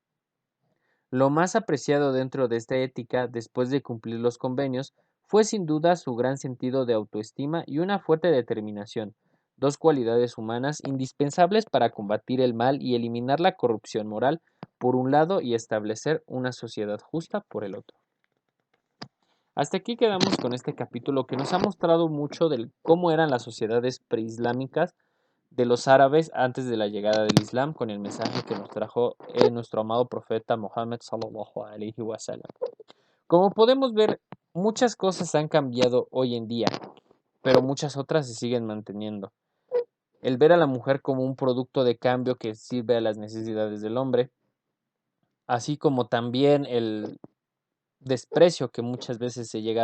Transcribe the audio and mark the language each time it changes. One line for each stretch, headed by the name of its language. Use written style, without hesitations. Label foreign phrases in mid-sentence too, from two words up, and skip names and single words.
Spanish: Lo más apreciado dentro de esta ética, después de cumplir los convenios, fue sin duda su gran sentido de autoestima y una fuerte determinación, dos cualidades humanas indispensables para combatir el mal y eliminar la corrupción moral, por un lado, y establecer una sociedad justa por el otro. Hasta aquí quedamos con este capítulo que nos ha mostrado mucho de cómo eran las sociedades preislámicas de los árabes antes de la llegada del Islam, con el mensaje que nos trajo nuestro amado profeta Mohammed
Arabic: صلى الله عليه وسلم.
Spanish: Como podemos ver, muchas cosas han cambiado hoy en día, pero muchas otras se siguen manteniendo. El ver a la mujer como un producto de cambio que sirve a las necesidades del hombre, así como también el desprecio que muchas veces se llega a